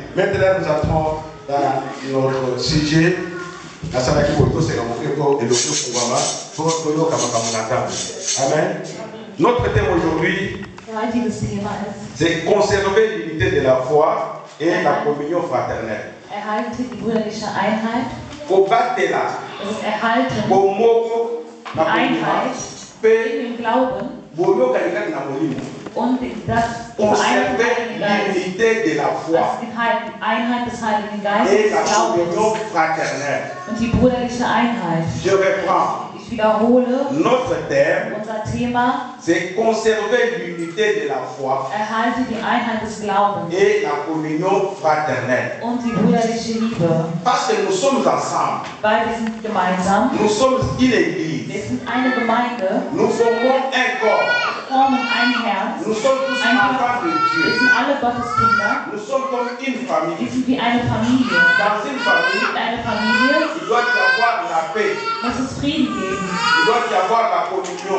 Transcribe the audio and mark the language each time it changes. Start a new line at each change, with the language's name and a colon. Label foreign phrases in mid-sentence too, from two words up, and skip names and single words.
French: Maintenant, nous entrons dans notre sujet. Amen. Notre thème aujourd'hui, c'est conserver l'unité de la foi et la communion fraternelle.
German: Erhalte die brüderliche Einheit. Die Einheit in dem Glauben. Und das
French: l'unité de la foi
German: die Einheit des Heiligen Geistes
French: et la communion fraternelle.
German: Und die brüderliche Einheit.
French: Je reprends.
German: Ich wiederhole.
French: Notre thème,
German: unser Thema,
French: c'est conserver l'unité de la foi
German: erhalte die Einheit des Glaubens
French: et la communion fraternelle.
German: Und die brüderliche Liebe.
French: Parce que nous sommes ensemble.
German: Weil wir sind gemeinsam.
French: Nous sommes une église.
German: Wir sind eine Gemeinde.
French: Nous formons un corps.
German: Formen ein Herz.
French: Nous sommes tous enfants de Dieu.
German: Wir sind alle Gottes Kinder.
French: Nous sommes comme une famille.
German: Wir sind wie eine Familie.
French: Dans une famille,
German: in einer Familie,
French: il doit y avoir la paix.
German: Muss es Frieden geben.
French: Il doit y avoir la communion.